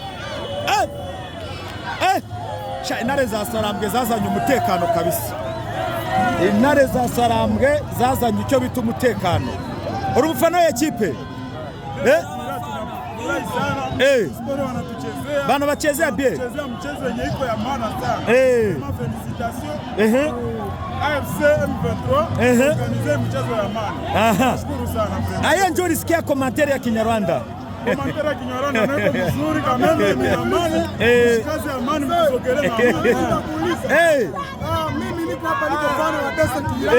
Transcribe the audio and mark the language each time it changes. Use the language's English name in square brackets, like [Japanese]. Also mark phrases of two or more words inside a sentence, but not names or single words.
[Kinyarwanda] Intare za Sarambwe zazanye umutekano kabisa, intare za Sarambwe zazanye icyo bita umutekano. Uri umufana w'ekipe? [Swahili] Bana bachezea bie. Mchezo yenye iko ya maana sana. Felicitation. AFC M23 organize mchezo ya maana. Nashukuru sana. Aya njoo nisikia komentari ya Kinyarwanda. Komentari ya Kinyarwanda ndio vizuri kama ni amani. Kazi ya amani msogelee na amani. Mimi niko hapa, niko fan wa DC Kihira.